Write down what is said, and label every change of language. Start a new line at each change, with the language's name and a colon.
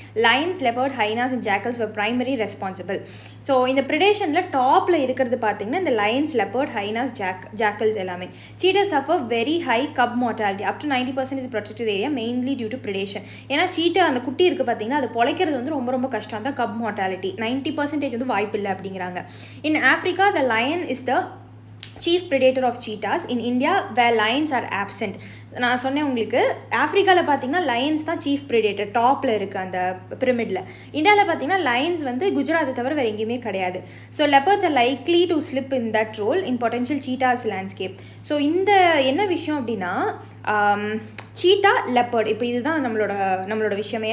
English: Lions, leopard, hyenas and jackals were primary responsible.
Tamil: So இந்த ப்ரிடேஷனில் டாப்பில் இருக்கிறது பார்த்தீங்கன்னா இந்த லயன்ஸ், லெப்பர்ட், ஹைனாஸ், ஜாக்கல்ஸ் எல்லாமே.
English: cheetahs suffer very high cub mortality, up to 90% is protected area, mainly due to predation.
Tamil: ஏன்னா சீட்டா அந்த குட்டி இருக்குது பார்த்தீங்கன்னா அது பொழைக்கிறது வந்து ரொம்ப கஷ்டம் தான். கப் மார்டாலிட்டி 90% வந்து வாய்ப்பு இல்லை அப்படிங்கிறாங்க.
English: In Africa the lion is the chief predator of cheetahs. In India where lions are absent.
Tamil: நான் சொன்னேன் உங்களுக்கு, ஆஃப்ரிக்காவில் பார்த்தீங்கன்னா லயன்ஸ் தான் சீஃப் ப்ரிடேட்டர், டாப்பில் இருக்குது அந்த பிரமிடில். இந்தியாவில் பார்த்தீங்கன்னா லயன்ஸ் வந்து குஜராத்தை தவிர வேறு எங்கேயுமே கிடையாது.
English: So leopards are likely to slip in that role in potential cheetahs landscape.
Tamil: So இந்த என்ன விஷயம் அப்படின்னா சீட்டா, லெப்பர்ட், இப்போ இதுதான் நம்மளோட விஷயம்.